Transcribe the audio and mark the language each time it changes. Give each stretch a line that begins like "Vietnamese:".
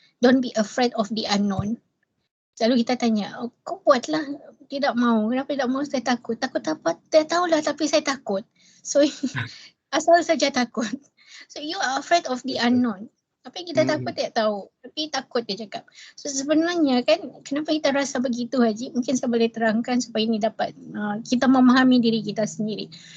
English: Don't be afraid of the unknown.
Malay: Selalu kita tanya, oh, kau buatlah, tidak mau. Kenapa tidak mau? Saya takut. Takut apa? Saya tahulah tapi saya takut. So asal saja takut.
English: So you are afraid of the unknown.
Malay: Apa yang kita takut tidak tahu. Tapi takut dia cakap. So sebenarnya kan kenapa kita rasa begitu Haji? Mungkin saya boleh terangkan supaya ini dapat kita memahami diri kita sendiri.